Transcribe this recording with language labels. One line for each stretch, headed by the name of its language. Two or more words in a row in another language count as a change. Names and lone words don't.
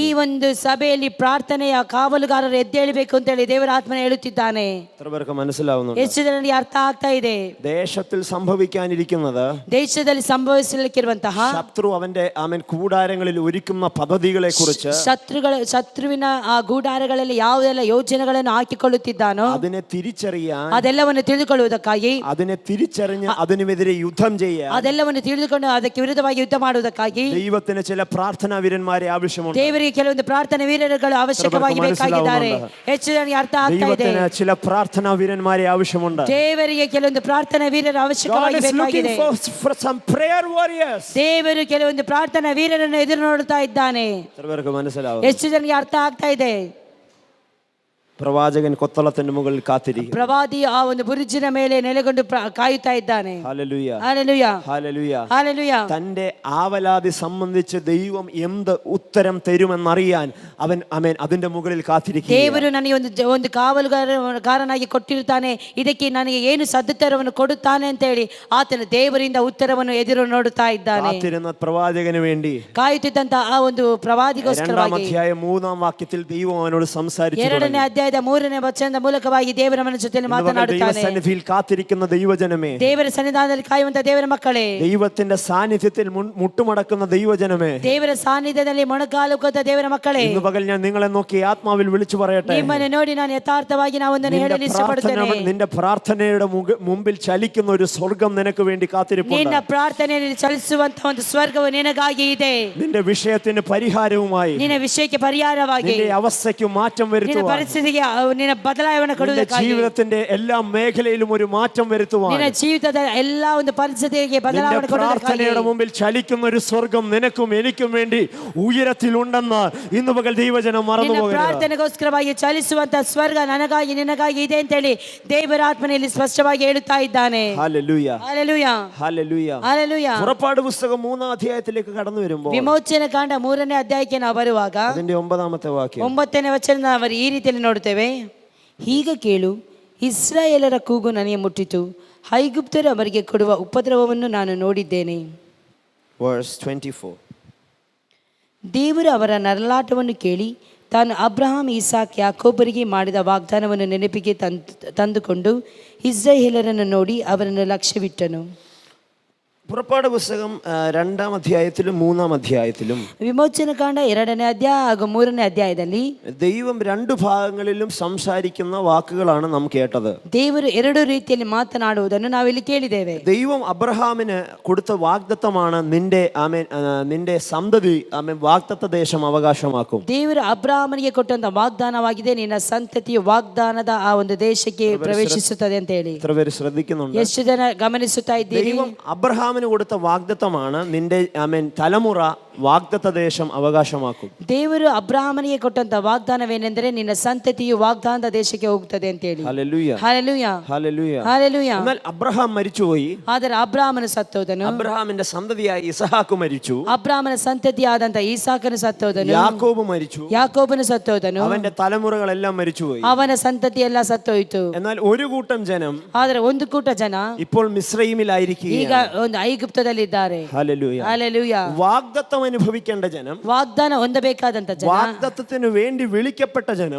Kannada: ಈ ಒಂದು ಸಭೆಯಲ್ಲಿ ಪ್ರಾರ್ಥನೆಯ ಕಾವಲುಗಾರರು ಎದ್ದೇಳಬೇಕು ಅಂತ ಹೇಳಿ ದೇವರ ಆತ್ಮನ ಹೇಳುತ್ತಿದ್ದಾನೆ.
Malayalam: എത്ര പേർക്ക് മനസ്സിലാവുന്നുണ്ട്?
Kannada: ಎಷ್ಟು ಜನರಿಗೆ ಅರ್ಥ ಆಗ್ತಾ ಇದೆ?
Malayalam: ദേശത്തിൽ സംഭവിക്കാനിരിക്കുന്നത്,
Kannada: ದೇಶದಲ್ಲಿ ಸಂಭವಿಸಲಿಕ್ಕಿರುವಂತಹ
Malayalam: ശത്രു അവന്റെ കൂടാരങ്ങളിൽ ഒരുക്കുന്ന പദ്ധതികളെ കുറിച്ച്,
Kannada: ಶತ್ರುವಿನ ಆ ಗೂಡಾರಗಳಲ್ಲಿ ಯಾವುದೆಲ್ಲ ಯೋಜನೆಗಳನ್ನು ಹಾಕಿಕೊಳ್ಳುತ್ತಿದ್ದಾನೋ
Malayalam: അതിനെ തിരിച്ചറിയാൻ,
Kannada: ಅದೆಲ್ಲವನ್ನು ತಿಳಿದುಕೊಳ್ಳುವುದಕ್ಕಾಗಿ,
Malayalam: അതിനെ തിരിച്ചറിഞ്ഞ് അതിനെതിരെ യുദ്ധം ചെയ്യാൻ,
Kannada: ಅದೆಲ್ಲವನ್ನು ತಿಳಿದುಕೊಂಡು ಅದಕ್ಕೆ ವಿರುದ್ಧವಾಗಿ ಯುದ್ಧ ಮಾಡುವುದಕ್ಕಾಗಿ
Malayalam: ദൈവത്തിന് ചില പ്രാർത്ഥനാ വീരന്മാരെ ആവശ്യമുണ്ട്.
Kannada: ದೇವರಿಗೆ ಕೆಲವೊಂದು ಪ್ರಾರ್ಥನಾ ವೀರರುಗಳು ಅವಶ್ಯಕವಾಗಿ ಬೇಕಾಗಿದ್ದಾರೆ. ಹೆಚ್ಚು ಜನರಿಗೆ ಅರ್ಥ ಆಗ್ತಾ ಇದೆ.
Malayalam: ദൈവത്തിന് ചില പ്രാർത്ഥനാ വീരന്മാരെ ആവശ്യമുണ്ട്.
Kannada: ದೇವರಿಗೆ ಕೆಲವೊಂದು ಪ್ರಾರ್ಥನಾ ವೀರರು ಅವಶ್ಯಕವಾಗಿ ಬೇಕಾಗಿದೆ. ದೇವರು ಕೆಲವೊಂದು ಪ್ರಾರ್ಥನಾ ವೀರರನ್ನು ಎದುರು ನೋಡುತ್ತಾ ಇದ್ದಾನೆ. ಎಷ್ಟು ಜನರಿಗೆ ಅರ್ಥ ಆಗ್ತಾ ಇದೆ?
Malayalam: പ്രവാചകൻ കൊത്തളത്തിന്റെ മുകളിൽ കാത്തിരിക്കുന്നു.
Kannada: ಪ್ರವಾದಿ ಆ ಒಂದು ಬುರುಜಿನ ಮೇಲೆ ನೆಲೆಗೊಂಡು ಕಾಯುತ್ತಾ ಇದ್ದಾನೆ.
Malayalam: ഹല്ലേലൂയ, ഹല്ലേലൂയ, ഹല്ലേലൂയ, ഹല്ലേലൂയ. തന്റെ ആവലാതി സംബന്ധിച്ച് ദൈവം എന്ത് ഉത്തരം തരുമെന്നറിയാൻ അവൻ അതിന്റെ മുകളിൽ കാത്തിരിക്കുന്നു.
Kannada: ದೇವರು ನನಗೆ ಒಂದು ಕಾವಲುಗಾರನಾಗಿ ಕೊಟ್ಟಿರುತ್ತಾನೆ, ಇದಕ್ಕೆ ನನಗೆ ಏನು ಸದುತ್ತರವನ್ನು ಕೊಡುತ್ತಾನೆ ಅಂತ ಹೇಳಿ ಆತನ ದೇವರಿಂದ ಉತ್ತರವನ್ನು ಎದುರು ನೋಡುತ್ತಾ ಇದ್ದಾನೆ.
Malayalam: കാത്തിരുന്ന പ്രവാചകന് വേണ്ടി
Kannada: ಕಾಯುತ್ತಿದ್ದಂತ ಆ ಒಂದು ಪ್ರವಾದಿಗೋಸ್ಕರವಾಗಿ
Malayalam: 2ാം അധ്യായം 3ാം വാക്യത്തിൽ ദൈവം അവനോട് സംസാരിച്ചു.
Kannada: 2ನೇ ಅಧ್ಯಾಯದ 3ನೇ ವಚನದ ಮೂಲಕವಾಗಿ ದೇವರ ಮನ ಜೊತೆಯಲ್ಲಿ ಮಾತನಾಡುತ್ತಾನೆ.
Malayalam: ദൈവസന്നിധിയിൽ കാത്തിരിക്കുന്ന ദൈവജനമേ,
Kannada: ದೇವರ ಸನ್ನಿಧಾನದಲ್ಲಿ ಕಾಯುವಂತ ದೇವರ ಮಕ್ಕಳೇ,
Malayalam: ദൈവത്തിന്റെ സാന്നിധ്യത്തിൽ മുട്ടുമടക്കുന്ന ദൈവജനമേ,
Kannada: ದೇವರ ಸಾನ್ನಿಧ್ಯದಲ್ಲಿ ಮೊಣಕಾಲುಕುತ್ತ ದೇವರ ಮಕ್ಕಳೇ,
Malayalam: ഇന്ന് പകൽ ഞാൻ നിങ്ങളെ നോക്കി ആത്മാവിൽ വിളിച്ചു പറയട്ടെ,
Kannada: ನಿಮ್ಮನ್ನು ನೋಡಿ ನಾನು ಯಥಾರ್ಥವಾಗಿ ನಾನು ಒಂದನ್ನು ಹೇಳಲು ಇಷ್ಟಪಡುತ್ತೇನೆ.
Malayalam: നിന്റെ പ്രാർത്ഥനയുടെ മുമ്പിൽ ചലിക്കുന്ന ഒരു സ്വർഗം നിനക്ക് വേണ്ടി കാത്തിരിപ്പുണ്ട്.
Kannada: ನಿನ್ನ ಪ್ರಾರ್ಥನೆಯಲ್ಲಿ ಚಲಿಸುವಂತ ಒಂದು ಸ್ವರ್ಗವು ನಿನಗಾಗಿ ಇದೆ.
Malayalam: നിന്റെ വിഷയത്തിന് പരിഹാരവുമായി,
Kannada: ನಿನ್ನ ವಿಷಯಕ್ಕೆ ಪರಿಹಾರವಾಗಿ,
Malayalam: നിന്റെ അവസ്ഥയ്ക്ക് മാറ്റം
Kannada: ನಿನ್ನ
Malayalam: വരുത്തുവാൻ,
Kannada: ಪರಿಸ್ಥಿತಿಗೆ ನಿನ್ನ ಬದಲಾವಣೆ ಕೊಡುವುದಕ್ಕಾಗಿ,
Malayalam: ജീവിതത്തിന്റെ എല്ലാ മേഖലയിലും ഒരു മാറ്റം വരുത്തുവാൻ,
Kannada: ನಿನ್ನ ಜೀವಿತದ എല്ലാ ಒಂದು ಪರಿಸ್ಥಿತಿಗೆ ಬದಲಾವಣೆ ಕೊಡುವುದಕ್ಕಾಗಿ,
Malayalam: പ്രാർത്ഥനയുടെ മുമ്പിൽ ചലിക്കുന്ന ഒരു സ്വർഗം നിനക്കും എനിക്കും വേണ്ടി ഉയരത്തിലുണ്ടെന്ന് ഇന്ന് പകൽ ദൈവജനം മറന്നു
Kannada: ನಿನ್ನ
Malayalam: പോകരുത്.
Kannada: ಪ್ರಾರ್ಥನೆಗೋಸ್ಕರವಾಗಿ ಚಲಿಸುವಂತ ಸ್ವರ್ಗ ನನಗಾಗಿ ನಿನಗಾಗಿ ಇದೆ ಅಂತ ಹೇಳಿ ದೇವರ ಆತ್ಮನಲ್ಲಿ ಸ್ಪಷ್ಟವಾಗಿ ಹೇಳುತ್ತಾ ಇದ್ದಾನೆ.
Malayalam: ഹല്ലേലൂയ,
Kannada: ಹಲ್ಲೆಲೂಯ,
Malayalam: ഹല്ലേലൂയ,
Kannada: ಹಲ್ಲೆಲೂಯ.
Malayalam: പുറപ്പാട് പുസ്തകം 3ാം അധ്യായത്തിലേക്ക് കടന്നു വരുമ്പോൾ
Kannada: ವಿಮೋಚನ ಕಾಂಡ 3ನೇ ಅಧ್ಯಾಯಕ್ಕೆ ನಾವು ಬರುವಾಗ
Malayalam: അതിന്റെ 9ാമത്തെ വാക്യം,
Kannada: 9ನೇ ವಚನ ಅವರು ಈ ರೀತಿಯಲ್ಲಿ ನೋಡುತ್ತೇವೆ. ಈಗ ಕೇಳು, ಇಸ್ರಾಯೇಲರ ಕೂಗು ನನಗೆ ಮುಟ್ಟಿತು, ಐಗುಪ್ತರು ಅವರಿಗೆ ಕೊಡುವ ಉಪದ್ರವವನ್ನು ನಾನು ನೋಡಿದ್ದೇನೆ. verse 24. ದೇವರು ಅವರ ನರಳಾಟವನ್ನು ಕೇಳಿ ತಾನು ಅಬ್ರಹಾಂ, ಇಸಾಕ್, ಯಾಕೋಬರಿಗೆ ಮಾಡಿದ ವಾಗ್ದಾನವನ್ನು ನೆನಪಿಗೆ ತಂದುಕೊಂಡು ಇಸ್ರಾಯೇಲರನ್ನು ನೋಡಿ ಅವರನ್ನು ಲಕ್ಷ್ಯವಿಟ್ಟನು.
Malayalam: പുറപ്പാട് പുസ്തകം 2ാം അധ്യായത്തിലും 3ാം അധ്യായത്തിലും
Kannada: ವಿಮೋಚನ ಕಾಂಡ 2ನೇ ಅಧ್ಯಾಯ ಹಾಗೂ 3ನೇ ಅಧ್ಯಾಯದಲ್ಲಿ
Malayalam: ദൈവം 2 ഭാഗങ്ങളിലും സംസാരിക്കുന്ന വാക്കുകളാണ് നാം കേട്ടത്.
Kannada: ದೇವರು 2 ರೀತಿಯಲ್ಲಿ ಮಾತನಾಡುವುದನ್ನು ನಾವಿಲ್ಲಿ ಕೇಳಿದ್ದೇವೆ.
Malayalam: ദൈവം അബ്രഹാമിന് കൊടുത്ത വാഗ്ദത്തമാണ് നിന്റെ സന്തതി വാഗ്ദത്ത ദേശം അവകാശമാക്കും.
Kannada: ದೇವರು ಅಬ್ರಹಾಮನಿಗೆ ಕೊಟ್ಟಂತ ವಾಗ್ದಾನವಾಗಿದೆ, ನಿನ್ನ ಸಂತತಿಯು ವಾಗ್ದಾನದ ಆ ಒಂದು ದೇಶಕ್ಕೆ ಪ್ರವೇಶಿಸುತ್ತದೆ ಅಂತ ಹೇಳಿ.
Malayalam: എത്ര പേര് ശ്രദ്ധിക്കുന്നുണ്ട്?
Kannada: ಎಷ್ಟು ಜನ ಗಮನಿಸುತ್ತಾ ಇದ್ದೀರಿ?
Malayalam: ദൈവം അബ്രഹാമിന് കൊടുത്ത വാഗ്ദത്തമാണ് നിന്റെ തലമുറ വാഗ്ദത്ത ദേശം അവകാശമാക്കും.
Kannada: ದೇವರು ಅಬ್ರಹಾಮನಿಗೆ ಕೊಟ್ಟಂತ ವಾಗ್ದಾನವೇನೆಂದರೆ ನಿನ್ನ ಸಂತತಿಯು ವಾಗ್ದಾನದ ದೇಶಕ್ಕೆ ಹೋಗುತ್ತದೆ ಅಂತ ಹೇಳಿ.
Malayalam: ഹല്ലേലൂയ
Kannada: ಹಾಲೆಲೂಯ
Malayalam: ഹല്ലേലൂയ.
Kannada: ಹಾಲೆಲೂಯ.
Malayalam: എന്നാൽ അബ്രഹാം മരിച്ചുപോയി.
Kannada: ಆದರೆ ಅಬ್ರಹಾಮನು ಸತ್ತೋದನು.
Malayalam: അബ്രഹാമിന്റെ സന്തതിയായ ഇസഹാക്ക് മരിച്ചു.
Kannada: ಅಬ್ರಹಾಮನ ಸಂತತಿಯಾದಂತ ಈಸಾಕನು ಸತ್ತೋದನು.
Malayalam: യാക്കോബ് മരിച്ചു.
Kannada: ಯಾಕೋಬನು ಸತ್ತೋದನು.
Malayalam: അവന്റെ തലമുറകളെല്ലാം മരിച്ചുപോയി.
Kannada: ಅವನ ಸಂತತಿ ಎಲ್ಲ ಸತ್ತೋಯ್ತು.
Malayalam: എന്നാൽ ഒരു കൂട്ടം ജനം
Kannada: ಆದ್ರೆ ಒಂದು ಕೂಟ ಜನ
Malayalam: ഇപ്പോൾ മിസ്രയീമിലായിരിക്കുകയാണ്.
Kannada: ಈಗ ಒಂದು ಐಗುಪ್ತದಲ್ಲಿದ್ದಾರೆ.
Malayalam: ഹല്ലേലൂയ.
Kannada: ಹಾಲೆಲೂಯ.
Malayalam: വാഗ്ദത്തം അനുഭവിക്കേണ്ട ജനം,
Kannada: ವಾಗ್ದಾನ ಹೊಂದಬೇಕಾದಂತ ಜನ,
Malayalam: വാഗ്ദത്തത്തിന് വേണ്ടി വിളിക്കപ്പെട്ട ജനം